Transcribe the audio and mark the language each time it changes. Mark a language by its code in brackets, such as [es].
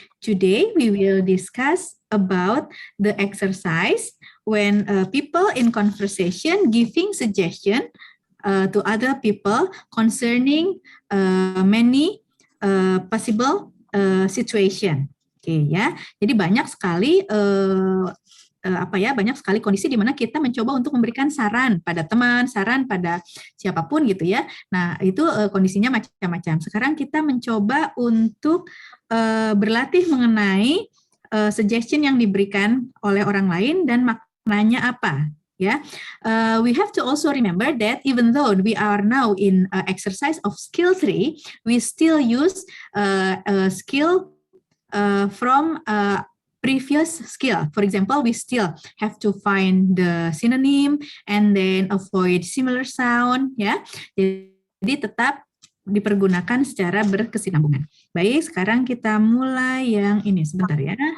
[en] Today, we will discuss about the exercise when people in conversation giving suggestion to other people concerning many possible situation. [id] Oke, ya. Jadi banyak sekali banyak sekali kondisi di mana kita mencoba untuk memberikan saran pada teman, saran pada siapapun gitu ya. Nah, itu kondisinya macam-macam. Sekarang kita mencoba untuk berlatih mengenai suggestion yang diberikan oleh orang lain dan maknanya apa. [en] Ya, we have to also remember that even though we are now in exercise of skill 3, we still use skill from previous skill. For example, we still have to find the synonym and then avoid similar sound. [id] Ya, jadi tetap dipergunakan secara berkesinambungan. Baik, sekarang kita mulai yang ini sebentar ya.